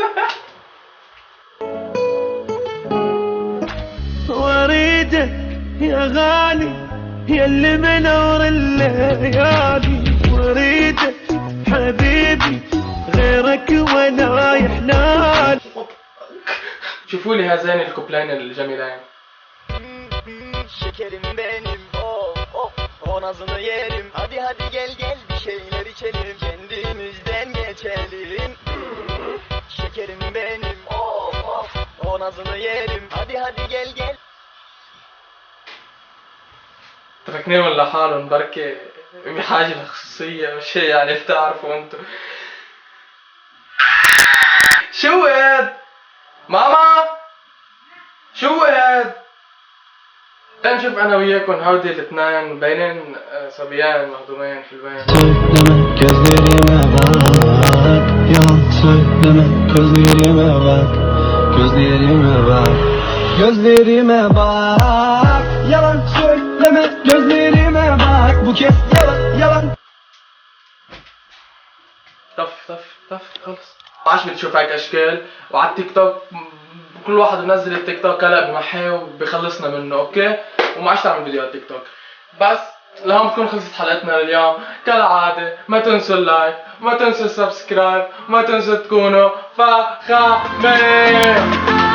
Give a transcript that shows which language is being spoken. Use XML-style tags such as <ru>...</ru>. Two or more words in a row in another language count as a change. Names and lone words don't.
<ar>وريدك يا غالي يلي منور الليالي. وريدك حبيبي غيرك وانا يحلال. شوفوا لي هذين الكوبلين الجميلين.</ar> <tr>Şekerim benim o nazını yerim. Hadi gel bir şeyler içelim. Kendimizden geçelim. Şekerim benim o nazını yerim. Hadi gel.</tr> <ar>تركنيهم لحالهم بركي بحاجة لخصوصية مش هي يعني بتعرفوا انتو. شو هاد؟ ماما؟ شو هاد؟ نشوف انا وياكم هودي الاثنين باينين صبيان مهضومين حلوين.</ar> <tr>Söyleme gözlerime bak, yalan söyleme gözlerime bak, gözlerime bak, gözlerime bak, yalan söyleme gözlerime bak, bu kez yalan yalan.</tr> <ar>طف خلص. عاش بتشوف هيك اشكال وعلى التيك توك كل واحد بنزل التيك توك هلا بمحيه وبخلصنا منه اوكي، وما عادش تعمل فيديو على التيك توك. بس لهون بتكون خلصت حلقتنا لليوم، كالعادة ما تنسوا اللايك، ما تنسوا السبسكرايب، ما تنسوا تكونوا فخمين.</ar>